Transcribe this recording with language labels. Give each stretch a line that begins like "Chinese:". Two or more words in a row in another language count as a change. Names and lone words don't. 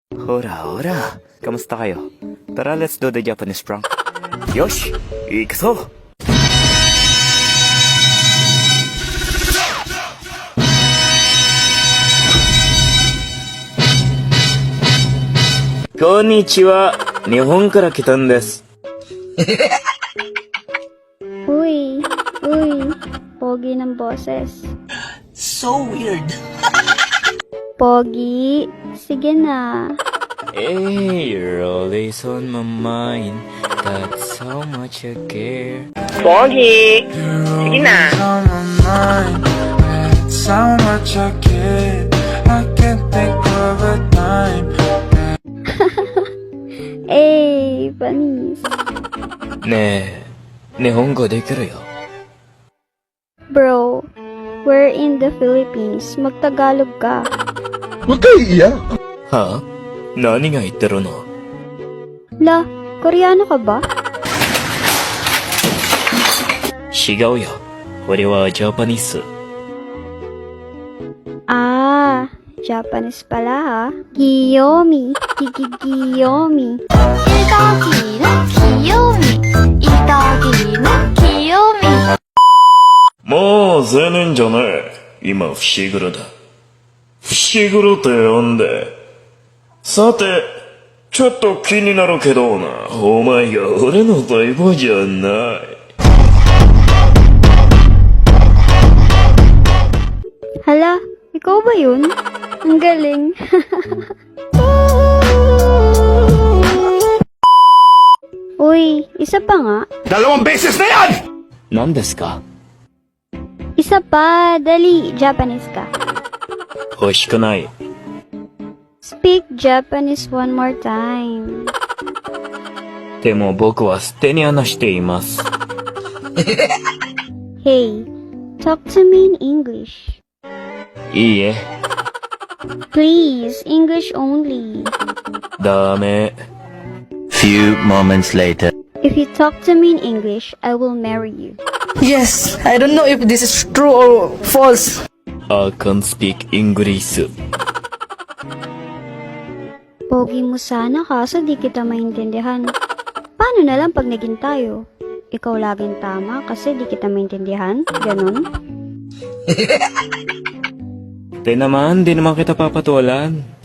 Filipino: Hora, hora. Kamusta kayo? Tara,
English: let's do the Japanese prank.
Japanese: よし！行くぞ! Konnichiwa! 日本から来たんです.
Filipino: Uy, pogi ng boses.
English: So weird.
Filipino: Pogi, sige na.
English: Hey, you're always on my mind. That's how much I care.
Filipino: Pogi! Sige na.
English: On my mind, it's how much I care. I can't think of a time.
Filipino: Eh, panis.
Japanese: ねえ、日本語できるよ。
English: Bro, we're in the Philippines.
Filipino: Magtagalog ka.
Japanese: は？何が言ってるの？
Filipino: La, Koreano ka ba?
Japanese: 違うよ。俺はジャパニス。
Filipino: Ah, Japanese pala ha.
Korean: 귀요미. 귀요미. 이덕이는 귀요미 이덕이는 귀요미
Japanese: もう青年じゃねえ。今、伏黒だ。伏黒って呼んで。さて、ちょっと気になるけどな。お前が俺の相棒じゃない。
Filipino: Hala, ikaw ba yun? Ang galing. Uy, isa pa nga.
Japanese: 何ですか？
Filipino: Isa pa, dali, Japanese ka.
Japanese: 欲しくない。
English: Speak Japanese one more time.
Japanese: でも僕は捨てに話しています。
English: Hey, talk to me in English.
Japanese: いいえ、
English: Please, English only.
Japanese: ダメ。
English: Few moments later. If you talk to me in English, I will marry you. Yes, I don't know if this is true or false. I can't speak English.
Filipino: Pogi mo sana kaso di kita maintindihan. Paano na lang pag naging tayo? Ikaw laging tama kasi di kita maintindihan? Ganon? Di naman kita papatulan.